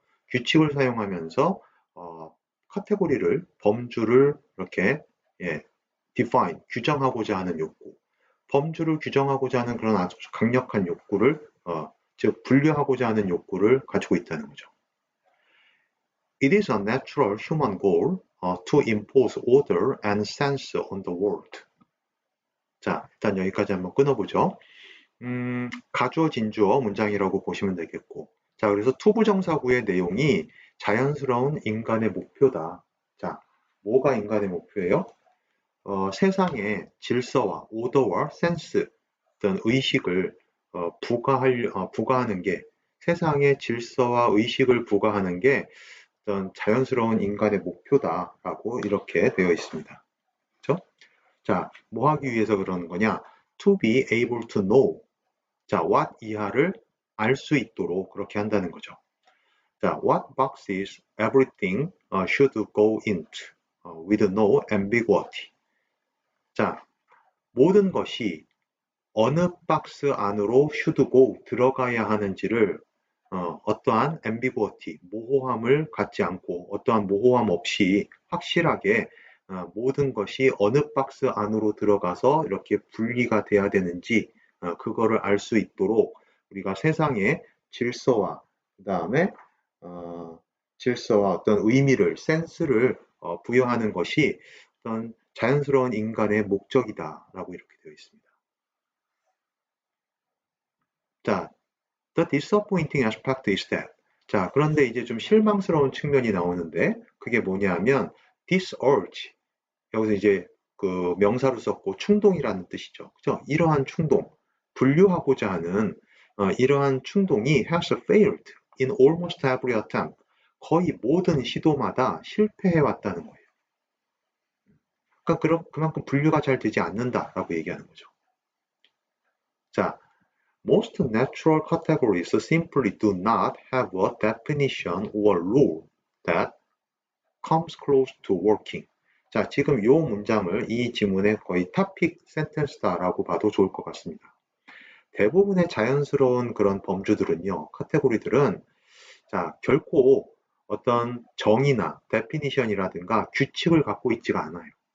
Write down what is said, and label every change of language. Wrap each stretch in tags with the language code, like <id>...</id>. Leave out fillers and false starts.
<ko>규칙을 사용하면서 카테고리를, 범주를 이렇게 define, 규정하고자 하는 욕구. 범주를 규정하고자 하는 그런 아주 강력한 욕구를, 즉 분류하고자 하는 욕구를 가지고 있다는 거죠.</ko> <en>It is a natural human goal to impose order and sense on the world.</en> <ko>자, 일단 여기까지 한번 끊어보죠. 가주어 진주어 문장이라고 보시면 되겠고, 자, 그래서 투부정사구의 내용이 자연스러운 인간의 목표다. 자, 뭐가 인간의 목표예요? 세상에 질서와 오더와 센스 어떤 의식을 부과하는 게, 세상에 질서와 의식을 부과하는 게 어떤 자연스러운 인간의 목표다라고 이렇게 되어 있습니다. 그렇죠? 자, 뭐 하기 위해서 그러는 거냐?</ko> <en>To be able to know.</en> <ko>자, what 이하를 알 수 있도록 그렇게 한다는 거죠.</ko> <en>자, what boxes everything should go into with no ambiguity.</en> <ko>자, 모든 것이 어느 박스 안으로 should go 들어가야 하는지를 어떠한 ambiguity, 모호함을 갖지 않고 어떠한 모호함 없이 확실하게 모든 것이 어느 박스 안으로 들어가서 이렇게 분리가 돼야 되는지 그거를 알 수 있도록 우리가 세상의 질서와 그다음에 질서와 어떤 의미를, 센스를 부여하는 것이 어떤 자연스러운 인간의 목적이다라고 이렇게 되어 있습니다.</ko> <en>자, the disappointing aspect is that.</en> <ko>자, 그런데 이제 좀 실망스러운 측면이 나오는데 그게 뭐냐면</ko> <en>this urge.</en> <ko>여기서 이제 그 명사로 썼고 충동이라는 뜻이죠. 그죠? 이러한 충동, 분류하고자 하는 이러한 충동이</ko> <en>has failed in almost every attempt.</en> <ko>거의 모든 시도마다 실패해 왔다는 거예요. 그러니까 그만큼 분류가 잘 되지 않는다라고 얘기하는 거죠.</ko> <en>자, most natural categories simply do not have a definition or rule that comes close to working.</en> <ko>자, 지금 이 문장을 이 지문의 거의 topic sentence다라고 봐도 좋을 것 같습니다. 대부분의 자연스러운 그런 범주들은요, 카테고리들은 자, 결코 어떤 정의나 definition이라든가 규칙을 갖고 있지가 않아요.</ko>